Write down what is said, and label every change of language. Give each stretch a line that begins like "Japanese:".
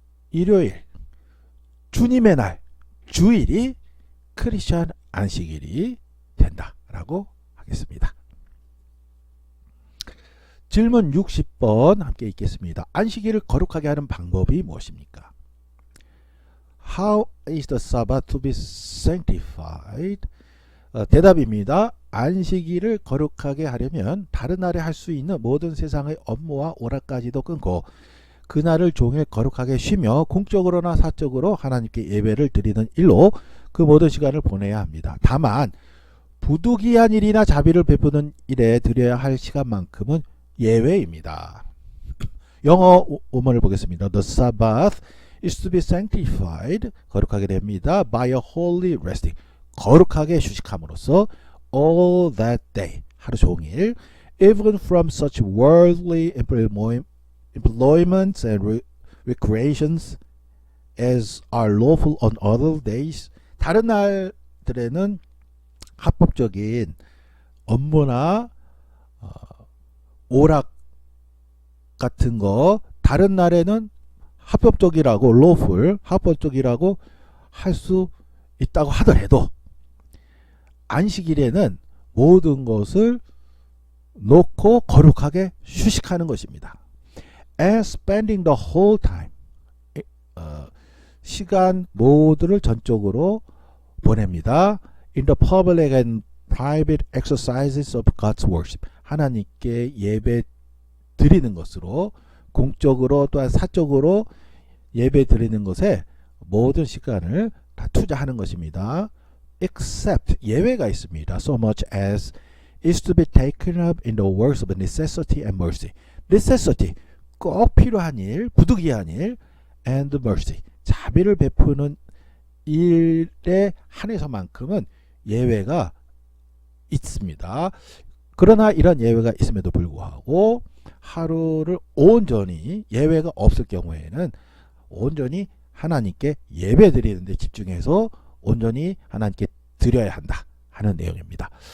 Korean: 일요일, 주님의 날, 주일이 크리스천 안식일이 된다라고 하겠습니다. 질문 60번 함께 읽겠습니다. 안식일을 거룩하게 하는 방법이 무엇입니까?
English: How is the Sabbath to be sanctified?
Korean: 대답입니다. 안식일을 거룩하게 하려면 다른 날에 할 수 있는 모든 세상의 업무와 오락까지도 끊고 그날을 종일 거룩하게 쉬며 공적으로나 사적으로 하나님께 예배를 드리는 일로 그 모든 시간을 보내야 합니다. 다만 부득이한 일이나 자비를 베푸는 일에 드려야 할 시간만큼은 예외입니다. 영어 원문을 보겠습니다.
English: The Sabbath is to be sanctified.
Korean: 거룩하게 됩니다.
English: By a holy resting.
Korean: 거룩하게 휴식함으로써
English: all that day.
Korean: 하루 종일.
English: Even from such worldly employments and recreations as are lawful on other days.
Korean: 다른 날들에는 합법적인 업무나 오락 같은 거 다른 날에는 합법적이라고
English: lawful
Korean: 합법적이라고 할 수 있다고 하더라도 안식일에는 모든 것을 놓고 거룩하게 휴식하는 것입니다.
English: And spending the whole time
Korean: 시간 모두를 전적으로 보냅니다.
English: In the public and private exercises of God's worship.
Korean: 하나님께 예배 드리는 것으로 공적으로 또한 사적으로 예배 드리는 것에 모든 시간을 다 투자하는 것입니다.
English: Except
Korean: 예외가 있습니다.
English: So much as is to be taken up in the works of necessity and mercy. necessity
Korean: 꼭 필요한 일, 부득이한 일
English: and mercy
Korean: 자비를 베푸는 일에 한해서만큼은 예외가 있습니다. 그러나 이런 예외가 있음에도 불구하고 하루를 온전히 예외가 없을 경우에는 온전히 하나님께 예배 드리는 데 집중해서 온전히 하나님께 드려야 한다 하는 내용입니다.